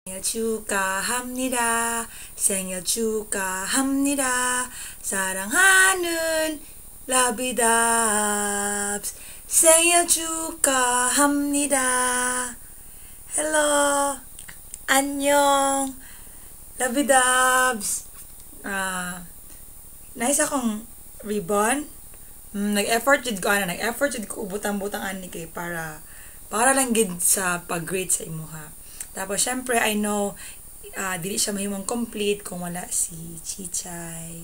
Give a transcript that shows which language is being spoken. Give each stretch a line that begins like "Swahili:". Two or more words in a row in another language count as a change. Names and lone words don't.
Korean: 생일 축하합니다. 생일 축하합니다. 사랑하는 라비답스 생일 축하합니다. Hello, 안녕, 라비답s.
Cebuano: Nice akong ribbon. Nag-effort jud ko ubutang-butang ani kay para lang gid sa pag-grade sa imuha. Tapos syempre
English: I know
Cebuano: dili siya mahimong complete kung wala si Chichay.